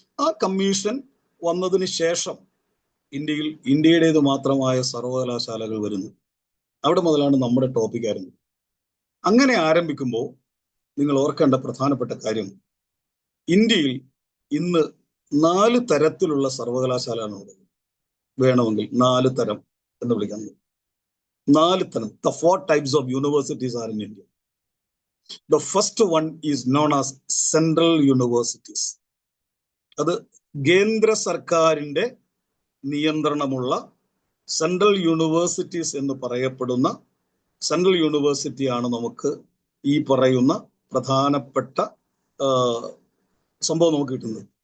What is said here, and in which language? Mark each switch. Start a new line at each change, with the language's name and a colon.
Malayalam: ആ കമ്മീഷൻ വന്നതിന് ശേഷം ഇന്ത്യയുടേത് മാത്രമായ സർവകലാശാലകൾ വരുന്നു. അവിടെ മുതലാണ് നമ്മുടെ ടോപ്പിക് ആരംഭിക്കുന്നത്. അങ്ങനെ ആരംഭിക്കുമ്പോൾ നിങ്ങൾ ഓർക്കേണ്ട പ്രധാനപ്പെട്ട കാര്യം, ഇന്ത്യയിൽ ഇന്ന് 4 തരത്തിലുള്ള സർവകലാശാലകളുണ്ട്. വേണമെങ്കിൽ 4 തരം എന്ന് വിളിക്കാൻ. 4 തരം.
English: The 4 types of universities are in India. The first one is known as central universities.
Malayalam: അത് കേന്ദ്ര സർക്കാരിന്റെ നിയന്ത്രണമുള്ള സെൻട്രൽ യൂണിവേഴ്സിറ്റീസ് എന്ന് പറയപ്പെടുന്ന സെൻട്രൽ യൂണിവേഴ്സിറ്റിയാണ് നമുക്ക് ഈ പറയുന്ന പ്രധാനപ്പെട്ട സംഭവം നമുക്ക് കിട്ടുന്നത്.